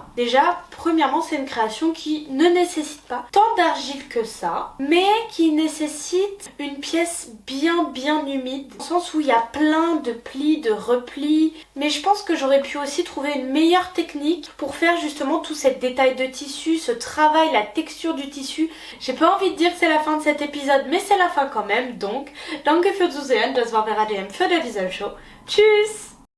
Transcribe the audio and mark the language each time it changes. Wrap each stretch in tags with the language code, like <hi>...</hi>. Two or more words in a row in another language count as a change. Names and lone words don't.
<fr>Déjà, premièrement, c'est une création qui ne nécessite pas tant d'argile que ça, mais qui nécessite une pièce bien humide, dans le sens où il y a plein de plis, de replis, mais je pense que j'aurais pu aussi trouver une meilleure technique pour faire justement tout ce détail de tissu, ce travail, la texture du tissu. J'ai pas envie de dire que c'est la fin de cet épisode, mais c'est la fin quand même, donc</fr> <de>danke für Zusehen, das war Vera DM für der Visual Show. Tschüss!</de>